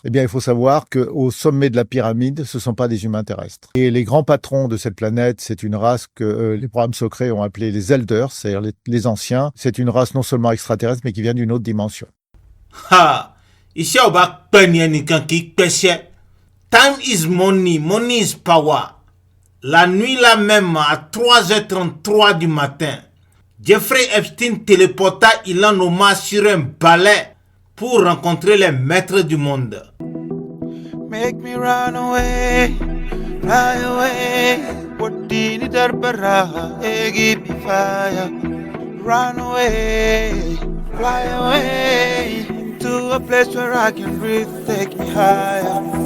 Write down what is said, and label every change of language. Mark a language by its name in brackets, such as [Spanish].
[French] Eh bien, il faut savoir qu'au sommet de la pyramide, ce sont pas des humains terrestres. Et les grands patrons de cette planète, c'est une race que les programmes secrets ont appelée les Elders, c'est-à-dire les anciens. C'est une race non seulement extraterrestre, mais qui vient d'une autre dimension. Ha! Ici, on va peigner quelqu'un qui pêche. [English] Time is money, money is power. [French] La nuit là même, à 3h33 du matin, Jeffrey Epstein téléporta Ilhan Omar sur un balai pour rencontrer les maîtres du monde. [English] make me run away, fly away. What did it give me fire? Run away, fly away to a place where I can breathe, take me higher.